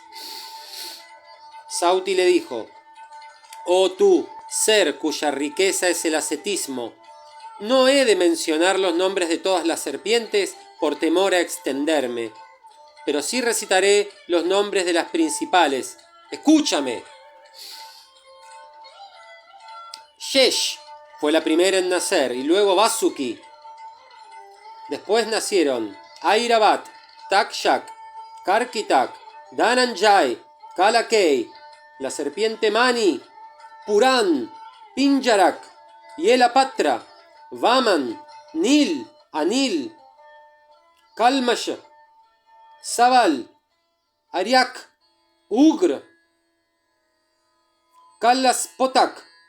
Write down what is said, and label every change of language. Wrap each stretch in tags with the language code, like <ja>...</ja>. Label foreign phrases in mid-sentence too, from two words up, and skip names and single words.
<es>Sauti le dijo: oh tú, ser cuya riqueza es el ascetismo, no he de mencionar los nombres de todas las serpientes por temor a extenderme, pero sí recitaré los nombres de las principales. ¡Escúchame! Shesh fue la primera en nacer, y luego Vasuki. Después nacieron Airavat, Takshak, Karkitak, Dhananjay, Kalakei, la serpiente Mani, Puran, Pinjarak, Yelapatra, Vaman, Nil, Anil, Kalmash, Saval, Aryak, Ugr, Kalaspotak,</es>